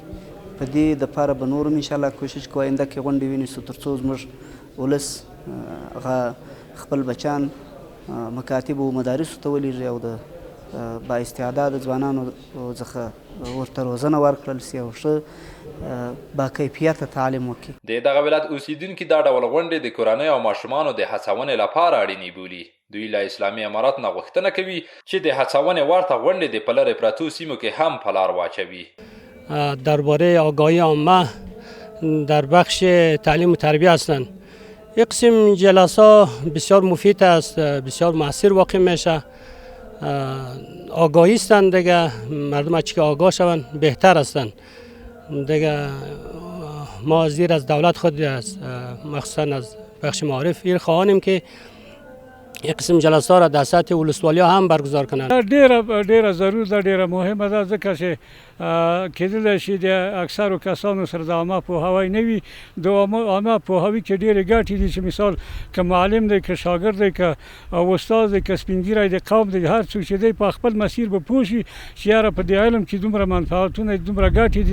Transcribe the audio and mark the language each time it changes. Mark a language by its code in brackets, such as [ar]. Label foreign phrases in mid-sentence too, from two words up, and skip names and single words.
[ps] په دې دپاره به نور هم انشاءالله کوشش کوو آینده کې غونډې ونیسو تر څو زموږ ولس هغه خپل بچیان مکاتبو و مدارسو ته ولیږي او د با استعداده ځوانانو څخه ورته روزنه ورکړل سي او ښه با کیفیته تعلیم وکړي. د دغه ولایت اوسیدونکي دا ډول غونډې د کورنۍ او ماشومانو د هڅونې لپاره اړینې بولي. دوی له اسلامي امارات نه غوښتنه کوي چې د هڅونې ورته غونډې د په لرې پرتو سیمو کې هم په لار واچوي. [fa] درباره آگاهی عامه در بخش تعلیم و تربیه هستند. یک قسم جلسات بسیار مفید است، بسیار مؤثر واقع میشه. آگاهی هستند دیگه، مردم از که آگاه شوند بهتر هستند دیگه. ما زیر از دولت خود است مخصوصا از بخش معارف ایر خواهانیم که یک قسم جلسات را در سطح ولسوالی هم برگزار کنند. [ps] ډیره ضرور ده، ډیره مهمه ده، ځکه چې کېدلی شي د اکثرو کسانو سره د عامه پوهاوی نه وي. د عامه پوهاوي کې ډېرې ګټې دي چې مثال که معلم دی، که شاګرد دی، که استاد دی، که سپین ږیری دی، قوم دی، هر څوک چې دی په خپل مسیر به پوه شي چې یاره په دې علم کې دومره منفعتونه دي، دومره ګټې دي.